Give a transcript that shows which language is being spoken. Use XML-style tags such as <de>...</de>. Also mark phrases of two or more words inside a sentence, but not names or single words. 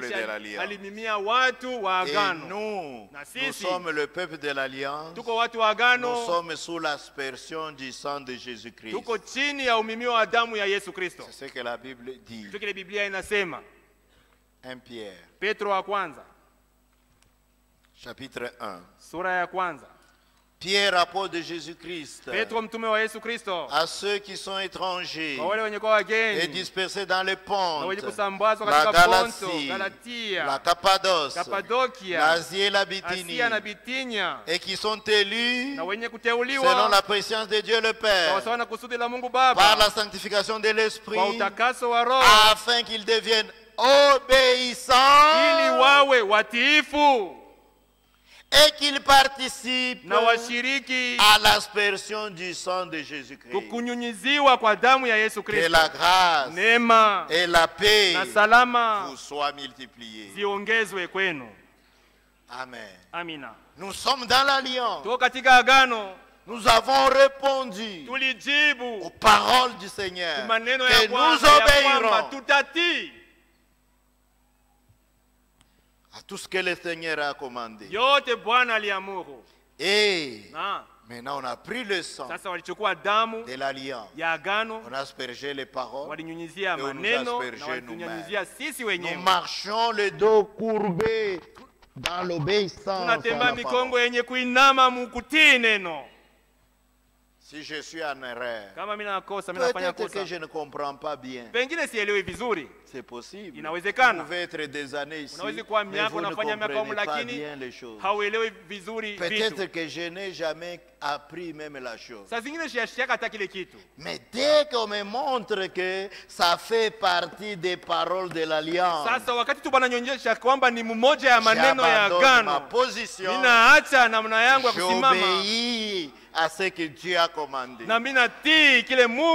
<sw>Kisha</sw> <fr>l'Alliance.</fr> <sw>alimimia watu wa</sw> <fr>Et</fr> <sw>agano.</sw> <fr>nous,</fr> <sw>Na</sw> <fr>nous</fr> <sw>sisi,</sw> <fr>sommes le peuple de l'Alliance.</fr> <sw>tuko watu wa</sw> <fr>Nous</fr> <sw>agano.</sw> <fr>sommes sous l'aspersion du sang de Jésus-Christ.</fr> <sw>Tuko chini ya umimio wa damu ya Yesu Kristo.</sw> <fr>C'est ce que la Bible dit.</fr> <sw>Ndio kile Biblia inasema.</sw> <fr>1 Pierre,</fr> <sw>Petro wa kwanza,</sw> <fr>chapitre 1.</fr> <sw>sura ya kwanza.</sw> <fr>Pierre, apôtre de Jésus-Christ,</fr> <sw>Petro mtume wa Yesu Kristo.</sw> <fr>à ceux qui sont étrangers</fr> <sw>Kwa wale wenye kwa</sw> <fr>et</fr> <sw>wageni</sw> <fr>dispersés dans les</fr> <sw>na</sw> <fr>pontes,</fr> <sw>wenye kusambazwa</sw> <fr>la</fr> <sw>katika Ponto,</sw> <fr>Galatie,</fr> <sw>Galatia,</sw> <fr>la Cappadoce,</fr> <sw>Kapadokia,</sw> <fr>l'Asie et la Bithynie,</fr> <sw>Asia na Bitinia,</sw> <fr>et qui sont élus</fr> <sw>na wenye</sw> <fr>selon</fr> <sw>kuteuliwa</sw> <fr>la préscience de Dieu le Père,</fr> <sw>sawa na kusudi la Mungu</sw> <fr>par</fr> <sw>Baba,</sw> <fr>la sanctification de</fr> <sw>kwa</sw> <fr>l'Esprit,</fr> <sw>utakaso wa Roho,</sw> <fr>afin qu'ils deviennent obéissants</fr> <sw>ili wawe watiifu</sw> <fr>et qu'ils participent</fr> <sw>na washiriki</sw> <fr>à l'aspersion du sang de Jésus-Christ.</fr> <sw>kukunyunyiziwa kwa damu ya Yesu</sw> <fr>Que</fr> <sw>Kristo.</sw> <fr>la grâce</fr> <sw>Neema</sw> <fr>et la paix</fr> <sw>na salama</sw> <fr>vous soient multipliées.</fr> <sw>ziongezwe kwenu.</sw> <fr>Amen.</fr> <sw>Amina.</sw> <fr>Nous sommes dans l'Alliance.</fr> <sw>Tuko katika agano,</sw> <fr>Nous avons répondu</fr> <sw>tulijibu</sw> <fr>aux paroles du Seigneur</fr> <sw>maneno</sw> <fr>que</fr> <sw>ya</sw> <fr>nous</fr> <sw>Bwana ya kwamba</sw> <fr>obéirons</fr> <sw>tutatii</sw> <fr>à tout ce que le Seigneur a commandé.</fr> <sw>yote Bwana aliamuru.</sw> <fr>Et</fr> <sw>Na</sw> <fr>maintenant on a pris le sang</fr> <sw>sasa walichukua damu</sw> <fr>de l'Alliance.</fr> <sw>ya agano,</sw> <fr>On a aspergé les paroles.</fr> <sw>walinyunyizia</sw> <fr>Et on nous</fr> <sw>maneno</sw> <fr>asperge</fr> <sw>na walitunyunyizia sisi</sw> <fr>Nous</fr> <sw>wenyewe.</sw> <fr>marchons le dos courbé dans l'obéissance à</fr> <sw>Tunatembea</sw> <fr>la</fr> <sw>mikongo</sw> <fr>parole.</fr> <sw>yenye kuinama mukutii neno.</sw> <fr>Si je suis en erreur,</fr> <sw>Kama mimi nakosa, mimi nafanya</sw> <fr>peut-être que</fr> <sw>kosa,</sw> <fr>je ne comprends pas bien.</fr> <sw>pengine sielewi vizuri,</sw> <fr>C'est possible. Vous</fr> <sw>inawezekana.</sw> <fr>pouvez être des années ici,</fr> <sw>Unaweza kuwa</sw> <fr>mais</fr> <sw>miaka</sw> <fr>vous ne</fr> <sw>unafanya miaka humu,</sw> <fr>comprenez pas</fr> <sw>lakini</sw> <fr>bien les choses.</fr> <sw>hauelewi vizuri</sw> <fr>Peut-être</fr> <sw>vitu.</sw> <fr>que je n'ai jamais appris même la chose.</fr> <sw>Saa zingine shiashika hata kile kitu,</sw> <fr>Mais dès qu'on me montre que ça fait partie des paroles de l'Alliance,</fr> <sw>sasa wakati tu bananyonyesha kwamba ni mmoja ya maneno ya</sw> <fr>j'abandonne ma</fr> <sw>agano,</sw> <fr>position,</fr> <sw>ninaacha namna yangu ya kusimama</sw> <fr>j'obéis à ce que Dieu a commandé.</fr> <sw>na mimi natii kile Mungu</sw>